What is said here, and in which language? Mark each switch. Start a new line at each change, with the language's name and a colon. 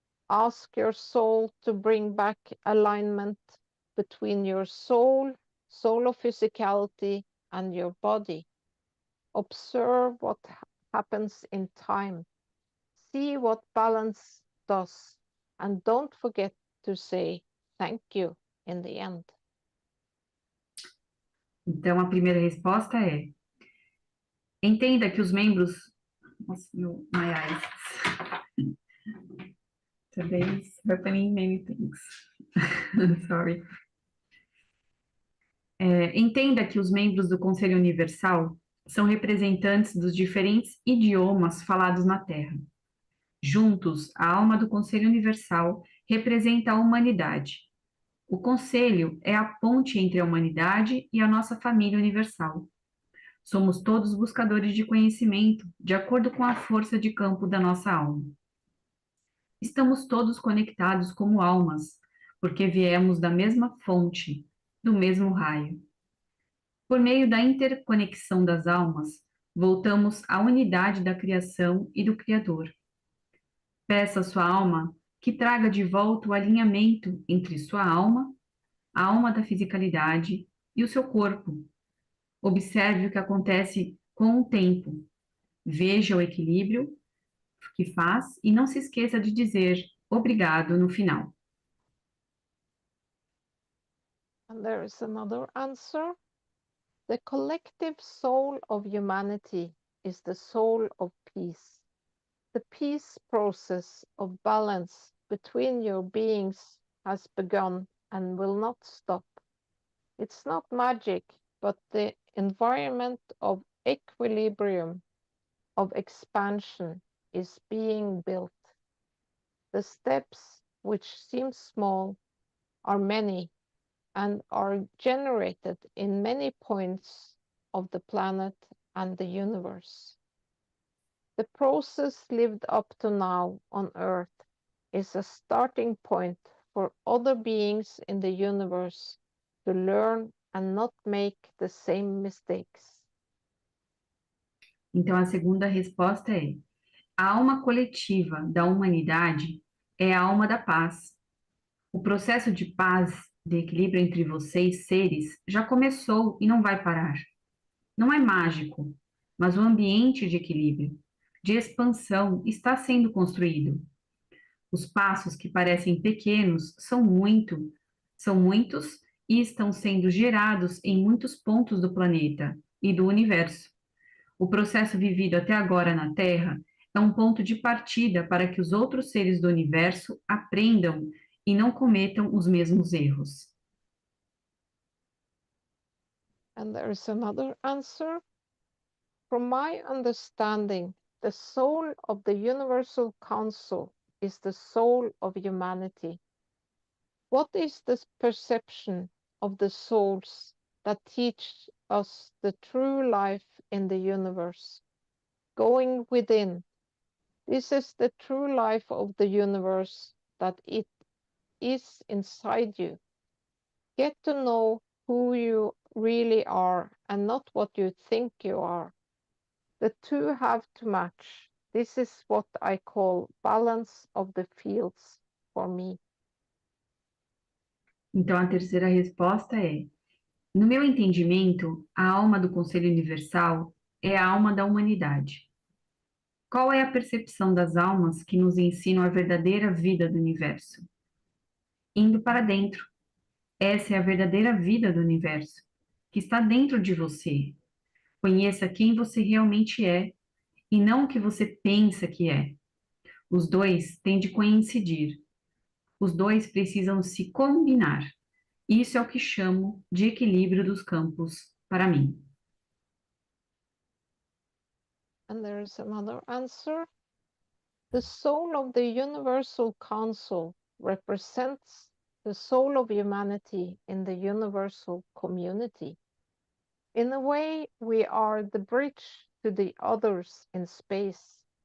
English: Ask your soul to bring back alignment between your soul of physicality, and your body. Observe what happens in time. See what balance does, and don't forget to say thank you in the end.
Portuguese: Então, a primeira resposta é: entenda que os membros...
English: Nossa, my eyes. Today's happening many things. Sorry.
Portuguese: Entenda que os membros do Conselho Universal são representantes dos diferentes idiomas falados na Terra. Juntos, a alma do Conselho Universal representa a humanidade. O Conselho é a ponte entre a humanidade e a nossa família universal. Somos todos buscadores de conhecimento, de acordo com a força de campo da nossa alma. Estamos todos conectados como almas, porque viemos da mesma fonte, do mesmo raio. Por meio da interconexão das almas, voltamos à unidade da criação e do Criador. Peça à sua alma que traga de volta o alinhamento entre sua alma, a alma da fisicalidade e o seu corpo. Observe o que acontece com o tempo. Veja o equilíbrio que faz e não se esqueça de dizer obrigado no final.
English: And there is another answer. The collective soul of humanity is the soul of peace. The peace process of balance between your beings has begun and will not stop. It's not magic, but the environment of equilibrium, of expansion, is being built. The steps, which seem small, are many and are generated in many points of the planet and the universe. The process lived up to now on Earth is a starting point for other beings in the universe to learn and not make the same mistakes.
Portuguese: Então, a segunda resposta é: a alma coletiva da humanidade é a alma da paz. O processo de paz, de equilíbrio entre vocês, seres, já começou e não vai parar. Não é mágico, mas o ambiente de equilíbrio, de expansão, está sendo construído. Os passos que parecem pequenos são muitos e estão sendo gerados em muitos pontos do planeta e do universo. O processo vivido até agora na Terra é um ponto de partida para que os outros seres do universo aprendam e não cometam os mesmos erros.
English: And there is another answer. From my understanding, the soul of the Universal Council is the soul of humanity. What is the perception of the souls that teach us the true life in the universe? Going within. This is the true life of the universe, that it is inside you. Get to know who you really are and not what you think you are. The two have to match. This is what I call balance of the fields for me.
Portuguese: Então, a terceira resposta é: no meu entendimento, a alma do Conselho Universal é a alma da humanidade. Qual é a percepção das almas que nos ensinam a verdadeira vida do universo? Indo para dentro. Essa é a verdadeira vida do universo, que está dentro de você. Conheça quem você realmente é e não o que você pensa que é. Os dois têm de coincidir. Os dois precisam se combinar. Isso é o que chamo de equilíbrio dos campos para mim.
English: And there is another answer. The soul of the Universal Council represents the soul of humanity in the universal community. In a way, we are the bridge to the others in space.